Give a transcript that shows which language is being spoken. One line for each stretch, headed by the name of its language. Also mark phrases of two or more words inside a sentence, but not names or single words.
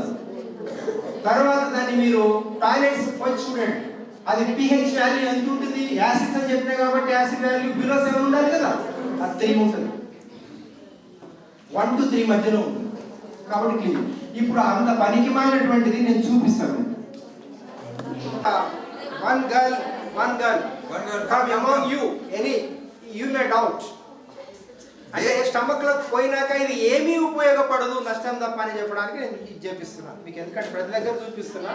Telugu: తర్వాత దాన్ని మీరు టాయిలెట్స్ పోయి చూడండి, అది
English: pH value
Telugu: ఎంత ఉంటుంది, యాసిడ్స్ అని చెప్పినా కాబట్టి
English: acid value below
Telugu: 7 ఉండాలి కదా, అది 3 ఉంటుంది, 1 to 3 మధ్యలో ఉంటుంది. కాబట్టి ఇప్పుడు అంత పనికి మాలినటువంటిది నేను చూపిస్తాను.
English: One girl come among you, you may doubt.
Telugu: అంటే స్టమక్ లో పోయినాక ఇది ఏమీ ఉపయోగపడదు, నష్టం తప్ప అని చెప్పడానికి నేను ఇది చేపిస్తున్నాను మీకు, ఎందుకంటే ప్రతి దగ్గర చూపిస్తున్నా.